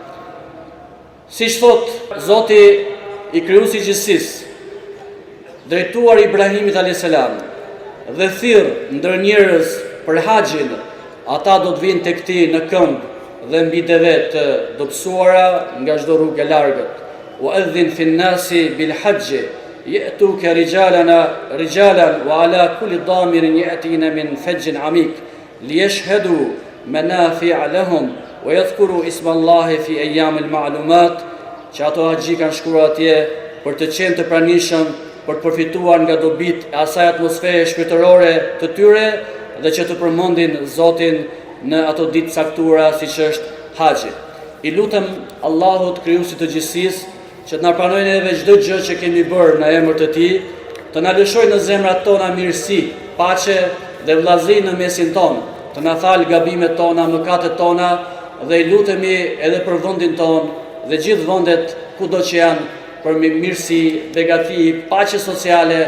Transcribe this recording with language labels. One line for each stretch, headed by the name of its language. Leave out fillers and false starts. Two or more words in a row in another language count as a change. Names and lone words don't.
Albanian: Siç thot Zoti i krijuesi i gjithësisë, drejtuar Ibrahimit a.s. dhe thirr ndër njerëz për haxhin, ata do të vinë tek ti në këmbë dhe mbi deve të dobësuara nga çdo rrugë e largët.
Arabic: وأذن في الناس بالحج يأتوك رجالا وعلى كل ضامر يأتين من فج عميق ليشهدوا منافع لهم ويذكروا اسم الله في أيام معلومات,
Albanian: që ato haxhi kanë shkuar atje për të qenë të pranishëm, për të përfituar nga dobit e asaj atmosfere shpirtërore të tyre dhe që të përmendin Zotin në ato ditë caktuara siç është haxhi. I lutem Allahut krijuesit të gjithësisë që të na pranojë neve çdo gjë që kemi bërë në emër të Tij, të na lëshojë në zemrat tona mirësi, paqe dhe vëllazëri në mesin tonë, të na falë gabimet tona, mëkatet tona, dhe i lutemi edhe për vendin tonë dhe gjithë vendet kudo që janë, për mirësi, begati, paqe sociale.